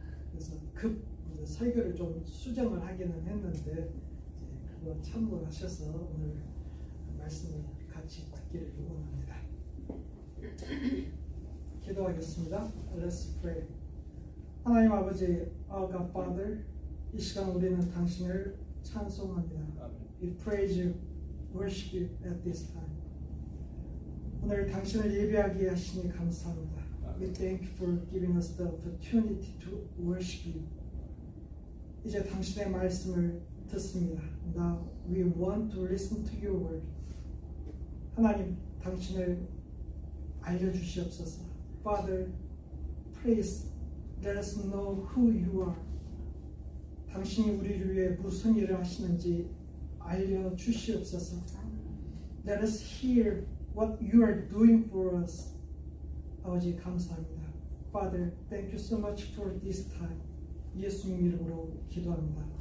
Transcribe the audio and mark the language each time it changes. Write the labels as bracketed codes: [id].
[ko] 그래서 설교를 좀 수정을 하기는 했는데 그거 참고하셔서 오늘 말씀을 같이 듣기를 원합니다. 기도하겠습니다. [en] Let's pray. [ko] 하나님 아버지, [en] Our God Father, [ko] 이 시간 우리는 당신을 찬송합니다. [en] We praise you, worship you at this time. [ko] 오늘 당신을 예배하게 하시니 감사합니다. [en] We thank you for giving us the opportunity to worship you. [ko] 이제 당신의 말씀을 듣습니다. [en] Now we want to listen to your word. [ko] 하나님, 당신을 알려주시옵소서. [en] Father, please let us know who you are. [ko] 당신이 우리를 위해 무슨 일을 하시는지 알려주시옵소서. [en] Let us hear what you are doing for us. [ko] 아버지 감사합니다. [en] Father, thank you so much for this time. [ko] 예수님 이름으로 기도합니다.